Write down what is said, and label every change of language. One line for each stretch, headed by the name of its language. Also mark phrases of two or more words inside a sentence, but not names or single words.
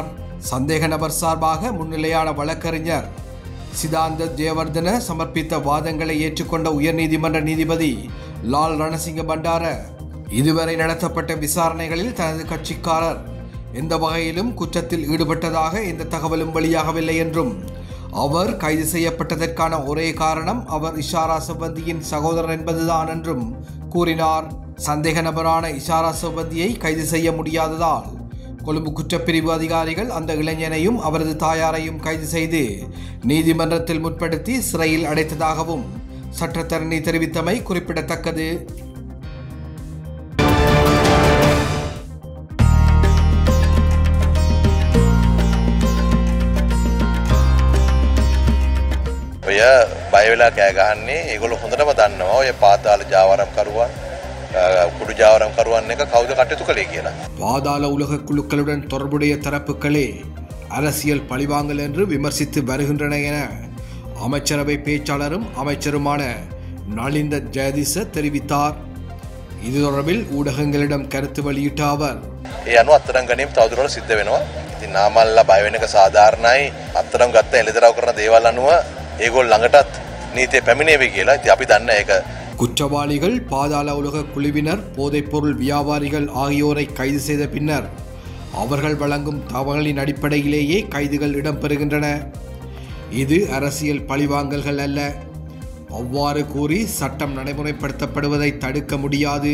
Tamil: சந்தேக நபர் சார்பாக முன்னிலையான வழக்கறிஞர் சிதாந்த ஜெயவர்தன சமர்ப்பித்த வாதங்களை ஏற்றுக்கொண்ட உயர் நீதிமன்ற நீதிபதி லால் ரணசிங்க பண்டார இதுவரை நடத்தப்பட்ட விசாரணைகளில் தனது கட்சிக்காரர் எந்த வகையிலும் குற்றத்தில் ஈடுபட்டதாக எந்த தகவலும் வெளியாகவில்லை என்றும் அவர் கைது செய்யப்பட்டதற்கான ஒரே காரணம் அவர் இஷாரா செவ்வந்தியின் சகோதரர் என்பதுதான் என்றும் கூறினார். சந்தேக நபரான இஷாரா செவ்வந்தியை கைது செய்ய முடியாததால் கொழும்பு குற்றப்பிரிவு அதிகாரிகள் அந்த இளைஞனையும் அவரது தாயாரையும் கைது செய்து நீதிமன்றத்தில் முற்படுத்தி சிறையில் அடைத்ததாகவும் சட்டத்தரணி தெரிவித்தமை குறிப்பிடத்தக்கது.
Sinhala: ඔය බය වෙලා කෑ ගහන්නේ ඒගොල්ලෝ හොඳටම දන්නවා ඔය පාතාල ජාවාරම් කරුවන් කුඩු ජාවාරම් කරුවන් එක කවුද කටයුතු කළේ කියලා.
Tamil: பாதாள உலக குழுக்களுடன் தொடர்புடைய தரப்புகளே அரசியல் பழிவாங்கல் என்று விமர்சித்து வருகின்றன என அமைச்சரவை பேச்சாளரும் அமைச்சருமான நலிந்த ஜெயதிச தெரிவித்தார். இது தொடர்பில் ஊடகங்களிடம் கருத்து வெளியிட்ட அவர்,
Sinhala: ඒ අනුව අත්තරම් ගැනීම තවදුරටත් සිද්ධ වෙනවා. ඉතින් නාමල්ලා බය වෙන එක සාධාරණයි. අත්තරම් ගත්ත එළිදරව් කරන දේවල් අනුව ඒගොල්ලෝ ළඟටත් நீதியை පැමිණේවි කියලා. ඉතින් අපි දන්න ඒක.
Tamil: குற்றவாளிகள் பாதாள உலக குழுவினர் போதைப்பொருள் வியாபாரிகள் ஆகியோரை கைது செய்த பின்னர் அவர்கள் வழங்கும் தகவல்களின் அடிப்படையிலேயே கைதுகள் இடம்பெறுகின்றன. இது அரசியல் பழிவாங்கல்கள் அல்ல. அவ்வாறு கூறி சட்டம் நடைமுறைப்படுத்தப்படுவதை தடுக்க முடியாது.